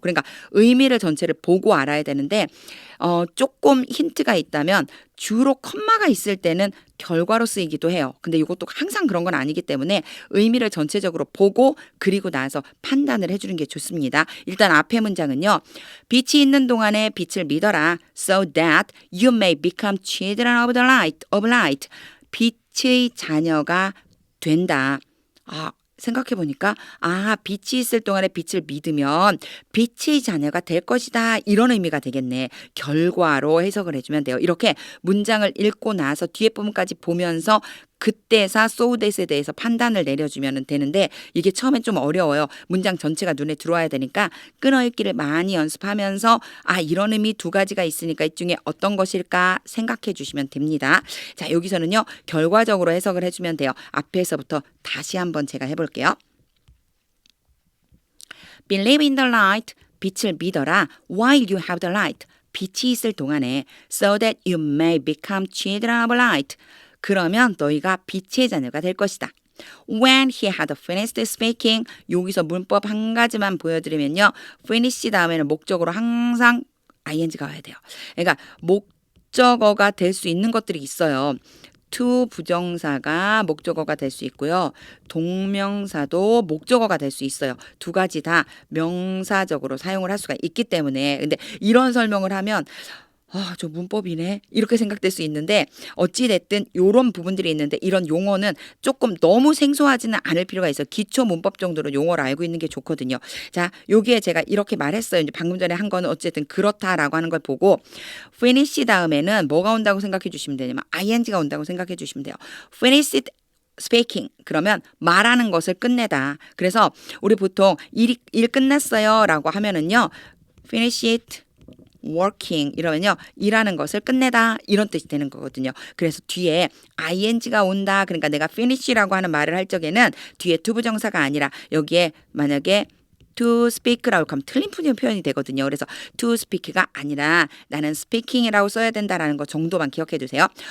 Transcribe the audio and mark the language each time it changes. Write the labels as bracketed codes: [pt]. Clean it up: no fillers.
[ko] 그러니까 의미를 전체를 보고 알아야 되는데 조금 힌트가 있다면 주로 컴마가 있을 때는 결과로 쓰이기도 해요. 근데 이것도 항상 그런 건 아니기 때문에 의미를 전체적으로 보고 그리고 나서 판단을 해주는 게 좋습니다. 일단 앞에 문장은요. 빛이 있는 동안에 빛을 믿어라. [en] So that you may become children of the light. [ko] 빛의 자녀가 된다. 생각해보니까 빛이 있을 동안에 빛을 믿으면 빛의 자녀가 될 것이다. 이런 의미가 되겠네. 결과로 해석을 해주면 돼요. 이렇게 문장을 읽고 나서 뒤에 부분까지 보면서 그때사 so that에 대해서 판단을 내려주면 되는데 이게 처음엔 좀 어려워요. 문장 전체가 눈에 들어와야 되니까 끊어읽기를 많이 연습하면서 이런 의미 두 가지가 있으니까 이 중에 어떤 것일까 생각해 주시면 됩니다. 자, 여기서는요. 결과적으로 해석을 해주면 돼요. 앞에서부터 다시 한번 제가 해볼게요. [en] Believe in the light. [ko] 빛을 믿어라. [en] While you have the light. [ko] 빛이 있을 동안에 [en] so that you may become children of light. [ko] 그러면 너희가 빛의 자녀가 될 것이다. [en] When he had finished speaking, [ko] 여기서 문법 한 가지만 보여드리면요. finish 다음에는 목적으로 항상 ing가 와야 돼요. 그러니까 목적어가 될 수 있는 것들이 있어요. to 부정사가 목적어가 될 수 있고요. 동명사도 목적어가 될 수 있어요. 두 가지 다 명사적으로 사용을 할 수가 있기 때문에 근데 이런 설명을 하면 저 문법이네 이렇게 생각될 수 있는데 어찌됐든 이런 부분들이 있는데 이런 용어는 조금 너무 생소하지는 않을 필요가 있어요. 기초 문법 정도로 용어를 알고 있는 게 좋거든요. 자, 여기에 제가 이렇게 말했어요. 이제 방금 전에 한 거는 어쨌든 그렇다라고 하는 걸 보고 finish 다음에는 뭐가 온다고 생각해 주시면 되냐면 ing가 온다고 생각해 주시면 돼요. [en] finished speaking [ko] 그러면 말하는 것을 끝내다. 그래서 우리 보통 일 끝났어요 라고 하면은요. [en] finish it working [ko] 이러면요. 일하는 것을 끝내다 이런 뜻이 되는 거거든요. 그래서 뒤에 ing가 온다. 그러니까 내가 finish라고 하는 말을 할 적에는 뒤에 투부정사가 아니라 여기에 만약에 to speak라고 하면 틀린 표현이 되거든요. 그래서 to speak가 아니라 나는 speaking이라고 써야 된다라는 거 정도만 기억해 두세요.